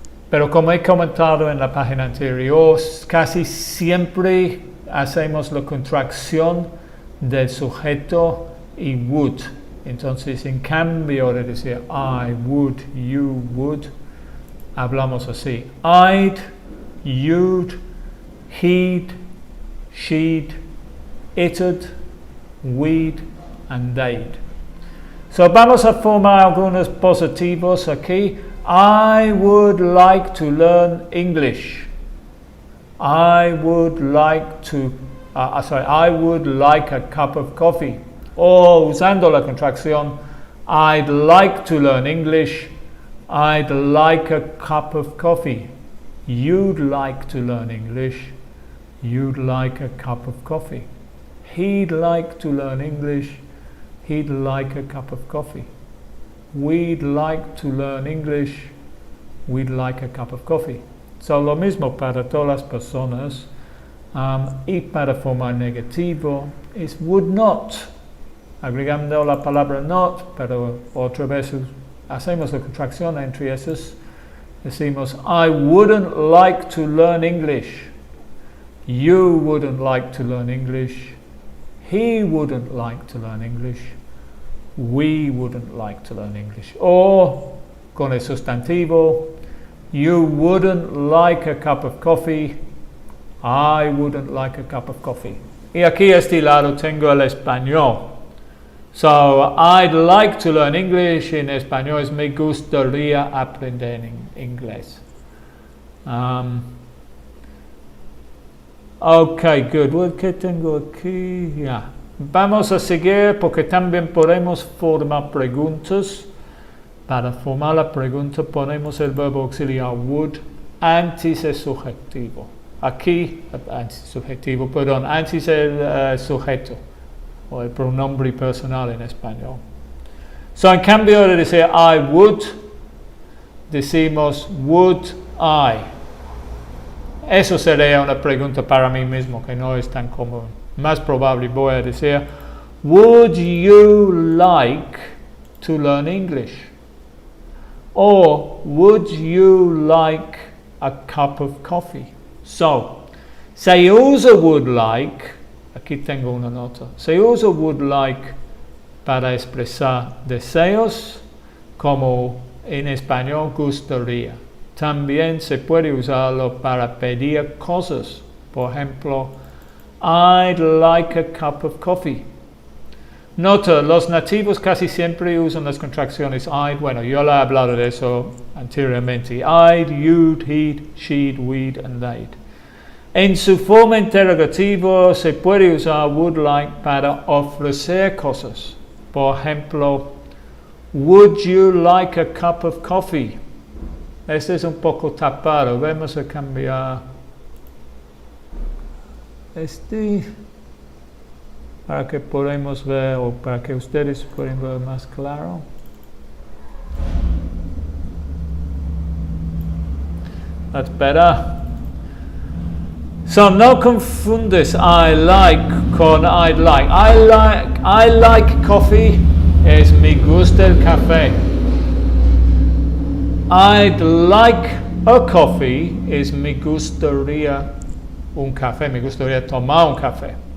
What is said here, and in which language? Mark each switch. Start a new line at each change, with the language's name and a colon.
Spanish: Pero como he comentado en la página anterior, casi siempre hacemos la contracción del sujeto y would. Entonces, en cambio de decir I would, you would, hablamos así.
English: I'd, you'd, he'd, she'd, it'd, we'd, and they'd.
Spanish: So vamos a formar algunos positivos aquí.
English: I would like to learn English. I would like to I would like a cup of coffee.
Spanish: O usando la contracción,
English: I'd like to learn English. I'd like a cup of coffee. You'd like to learn English. You'd like a cup of coffee. He'd like to learn English. He'd like a cup of coffee. We'd like to learn English. We'd like a cup of coffee.
Spanish: So lo mismo para todas las personas. Y para formar negativo es would not. Agregando la palabra not, pero otra vez hacemos la contracción entre esos.
English: Decimos, I wouldn't like to learn English. You wouldn't like to learn English. He wouldn't like to learn English. We wouldn't like to learn English.
Spanish: O con el sustantivo,
English: you wouldn't like a cup of coffee. I wouldn't like a cup of coffee.
Spanish: Y aquí a este lado tengo el español.
English: So, I'd like to learn English.
Spanish: En español es me gustaría aprender inglés. Ok, good. ¿Qué tengo aquí? Yeah. Vamos a seguir porque también podemos formar preguntas. Para formar la pregunta ponemos el verbo auxiliar would antes el subjetivo. Aquí, antes el sujeto o el pronombre personal en español. So, en cambio de decir I would, decimos would I. Eso sería una pregunta para mí mismo que no es tan común. Más probable voy a decir
English: would you like to learn English? Or would you like a cup of coffee?
Spanish: So, se usa would like, aquí tengo una nota, se usa would like para expresar deseos, como en español gustaría. También se puede usarlo para pedir cosas. Por ejemplo,
English: I'd like a cup of coffee.
Spanish: Nota, los nativos casi siempre usan las contracciones I'd. Bueno, yo le he hablado de eso anteriormente.
English: I'd, you'd, he'd, she'd, we'd, and they'd.
Spanish: En su forma interrogativa se puede usar would like para ofrecer cosas. Por ejemplo,
English: would you like a cup of coffee?
Spanish: Este es un poco tapado. Vamos a cambiar este para que podamos ver o para que ustedes puedan ver más claro.
English: That's better.
Spanish: So no confundes I like con I'd like.
English: I like coffee
Spanish: es me gusta el café.
English: I'd like a coffee
Spanish: es me gustaría un café, me gustaría tomar un café.